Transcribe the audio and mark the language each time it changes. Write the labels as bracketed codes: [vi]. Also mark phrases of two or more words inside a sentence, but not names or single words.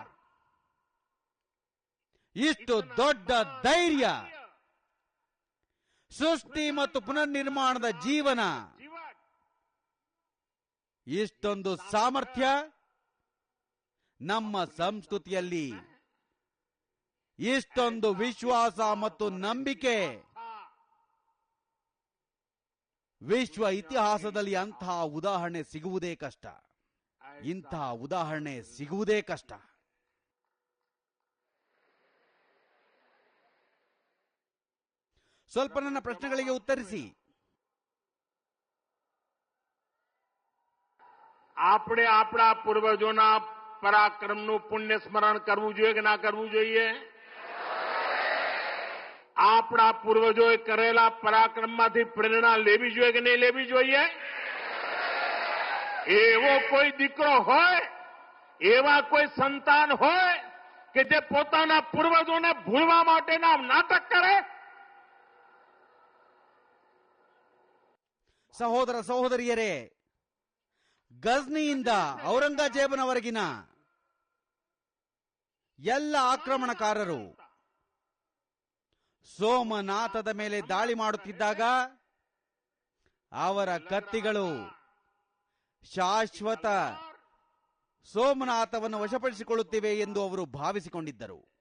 [kn] ಇಷ್ಟು ದೊಡ್ಡ ಧೈರ್ಯ, ಸೃಷ್ಟಿ ಮತ್ತು ಪುನರ್ನಿರ್ಮಾಣದ ಜೀವನ, ಇಷ್ಟೊಂದು ಸಾಮರ್ಥ್ಯ ನಮ್ಮ ಸಂಸ್ಕೃತಿಯಲ್ಲಿ, ಇಷ್ಟೊಂದು ವಿಶ್ವಾಸ ಮತ್ತು ನಂಬಿಕೆ ವಿಶ್ವ ಇತಿಹಾಸದಲ್ಲಿ ಅಂತಹ ಉದಾಹರಣೆ ಸಿಗುವುದೇ ಕಷ್ಟ. ಇಂತಹ ಉದಾಹರಣೆ ಸಿಗುವುದೇ ಕಷ್ಟ. ಸ್ವಲ್ಪ ನನ್ನ ಪ್ರಶ್ನೆಗಳಿಗೆ ಉತ್ತರಿಸಿ. [gu] આપણે આપણા પૂર્વજોના પરાક્રમનું પુણ્ય સ્મરણ કરવું જોઈએ કે ના કરવું જોઈએ? આપણા પૂર્વજોએ કરેલા પરાક્રમમાંથી પ્રેરણા લેવી જોઈએ કે નહીં લેવી જોઈએ? એવો કોઈ દીકરો હોય, એવા કોઈ સંતાન હોય કે જે પોતાના પૂર્વજોને ભૂલવા માટેના નાટક કરે? [kn] ಸಹೋದರ ಸಹೋದರಿಯರೇ, ಗಜ್ನಿಯಿಂದ ಔರಂಗಜೇಬನವರೆಗಿನ ಎಲ್ಲ ಆಕ್ರಮಣಕಾರರು ಸೋಮನಾಥದ ಮೇಲೆ ದಾಳಿ ಮಾಡುತ್ತಿದ್ದಾಗ ಅವರ ಕತ್ತಿಗಳು ಶಾಶ್ವತ ಸೋಮನಾಥವನ್ನು ವಶಪಡಿಸಿಕೊಳ್ಳುತ್ತಿವೆ ಎಂದು ಅವರು ಭಾವಿಸಿಕೊಂಡಿದ್ದರು.